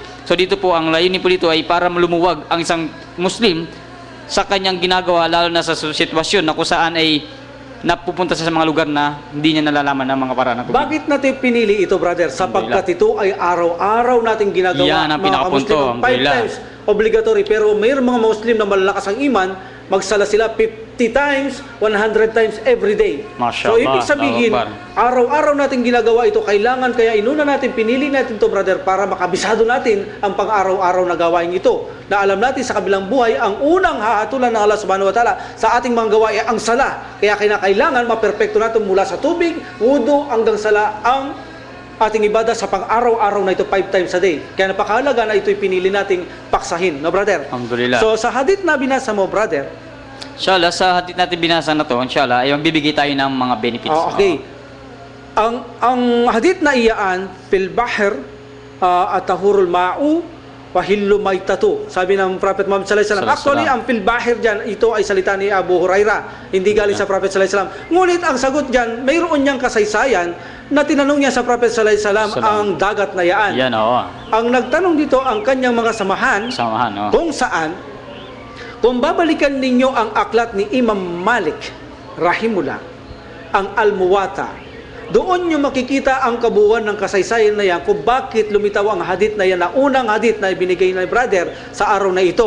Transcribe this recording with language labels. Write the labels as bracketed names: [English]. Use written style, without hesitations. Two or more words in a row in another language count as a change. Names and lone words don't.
[Filipino] So dito po, ang layunin po dito ay para lumuwag ang isang Muslim sa kanyang ginagawa, lalo na sa sitwasyon na kung saan ay napupunta sa mga lugar na hindi niya nalalaman ng mga paraan. Bakit natin pinili ito, brother? Sapagkat ito ay araw-araw nating ginagawa. Yan ang pinakapunto. [English] 5 times obligatory. [Filipino] Pero mayroong mga Muslim na malalakas ang iman, magsala sila [English] 50 times, 100 times every day. Masya [Filipino] So, ibig Allah, sabihin, [Arabic] الله أكبر. [Filipino] araw-araw nating ginagawa ito. Kailangan, kaya inuna natin, pinili natin ito, brother, para makabisado natin ang pang-araw-araw na gawain ito. Na alam natin sa kabilang buhay, ang unang hahatulan ng Allah [Arabic] سبحانه وتعالى [Filipino] sa ating mga gawain ang sala. Kaya kailangan maperfecto natin mula sa tubig, wudu, hanggang sala ang ating ibada sa pang-araw-araw na ito [English] 5 times a day. [Filipino] Kaya napakahalaga na ito'y pinili nating paksahin, no, brother? Alhamdulillah. So sa hadith na binasa mo, brother, Inshallah, sa hadith natin binasa na to, inshallah, ay magbibigay tayo ng mga benefits. okay. Ang hadith na iyaan, [Arabic] في البحر الطهور ماء والحل ميتته. [Filipino] Sabi ng Prophet Muhammad [Arabic] صلى الله عليه وسلم. [Filipino] Actually, ang [Arabic] في البحر [Filipino] diyan, ito ay salita ni Abu Hurairah, hindi galing sa Prophet [Arabic] صلى الله عليه وسلم. [Filipino] Ngunit ang sagot diyan, mayroon niyang kasaysayan na tinanong niya sa Prophet [Arabic] صلى الله عليه وسلم [Filipino] ang dagat na iyaan. Yan, oo. Ang nagtanong dito ang kanyang mga samahan, Samahan, oo. kung saan, kung babalikan ninyo ang aklat ni Imam Malik, rahimullah, ang Al-Muwatta, doon nyo makikita ang kabuuan ng kasaysayan na yan kung bakit lumitaw ang hadith na yan, na unang hadith na ibinigay na brother sa araw na ito.